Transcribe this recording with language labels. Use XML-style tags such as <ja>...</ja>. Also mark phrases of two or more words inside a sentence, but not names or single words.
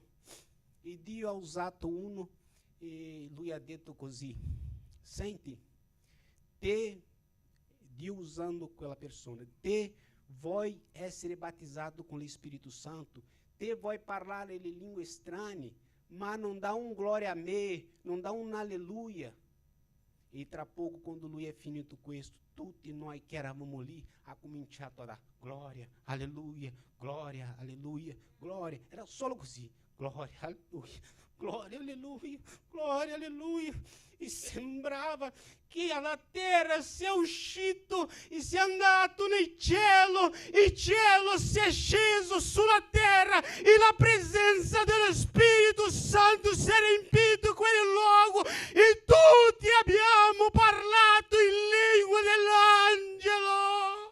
<it>E Dio ha usato uno e lui ha detto così: senti, Dio usando quella persona, te vuoi essere battezzato con lo Spirito Santo, te vuoi parlare le lingue strane, ma non</it> <pt>dá um glória</pt> <it>a me, non</it> <pt>dá um aleluia.</pt> <it>E</it> <pt>tra pouco,</pt> <it>quando lui è finito questo, tutti noi che eravamo lì ha cominciato a dare gloria, alleluia, gloria, alleluia, gloria. Era solo così, gloria, alleluia, gloria, alleluia, gloria, alleluia. E sembrava che la terra sia uscito e sia andato nel cielo, il cielo si è sceso sulla terra e la presenza dello Spirito Santo si è riempito quel luogo e tutti abbiamo parlato in lingua dell'angelo.</it>